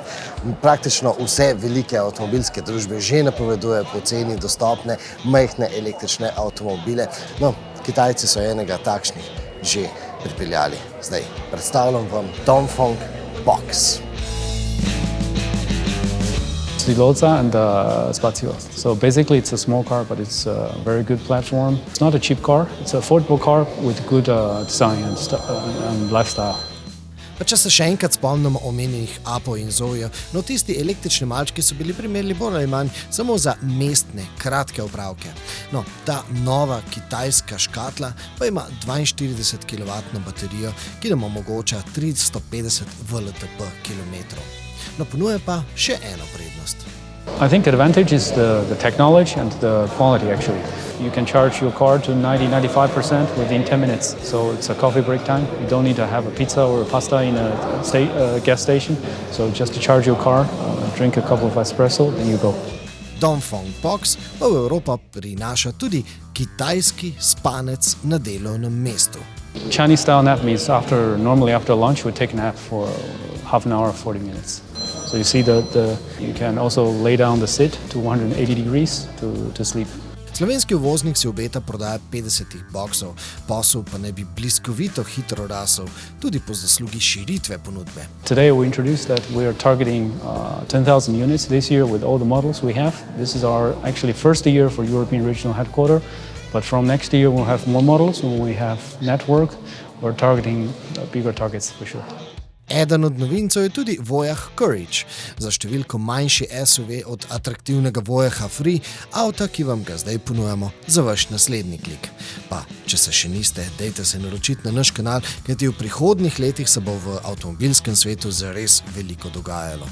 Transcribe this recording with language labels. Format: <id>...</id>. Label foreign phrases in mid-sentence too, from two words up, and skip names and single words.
<sl>Praktično vse velike avtomobilske družbe že napovedujejo poceni dostopne majhne električne avtomobile. No, Kitajci so enega takšnih že pripeljali. Zdaj predstavljam vam Dongfeng Box.</sl> <en>Stiloza and Spazio. So basically it's a small car, but it's a very good platform. It's not a cheap car. It's an affordable car with good design and lifestyle.</en> <sl>Pa če se še enkrat spomnimo omenjenih apov in Zoejev, no tisti električni malčki so bili primerni bolj ali manj samo za mestne, kratke opravke. No, ta nova kitajska škatla pa ima 42 kW baterijo, ki nam omogoča 350 VLTP kilometrov. No, ponuja pa še eno prednost.</sl> <en>I think the advantage is the technology and the quality actually. You can charge your car to 90-95% within 10 minutes. So it's a coffee break time. You don't need to have a pizza or a pasta in a gas station. So just to charge your car, drink a cup of espresso, then you go.</en> <sl>Dongfeng Box pa v Evropo prinaša tudi kitajski spanec na delovnem mestu.</sl> <en>Chinese style nap means normally after lunch we take a nap for half an hour, 40 minutes. So you see you can also lay down the seat to 180 degrees to sleep.</en> <sl>Slovenski uvoznik si obeta prodaja 50 boksov, posel pa ne bi bliskovito hitro rasel, tudi po zaslugi širitve ponudbe.</sl> <en>Today we introduced that we are targeting 10,000 units this year with all the models we have. This is our actually first year for European regional headquarters, but from next year we'll have more models. When we have network, we're targeting bigger targets for sure.</en> <sl>Eden od novincev je tudi Voyah Courage, za številko manjši SUV od atraktivnega Voyaha Free, avta, ki vam ga zdaj ponujamo za vaš naslednji klik. Pa, če se še niste, dajte se naročiti na naš kanal, kajti v prihodnjih letih se bo v avtomobilskem svetu zares veliko dogajalo.</sl>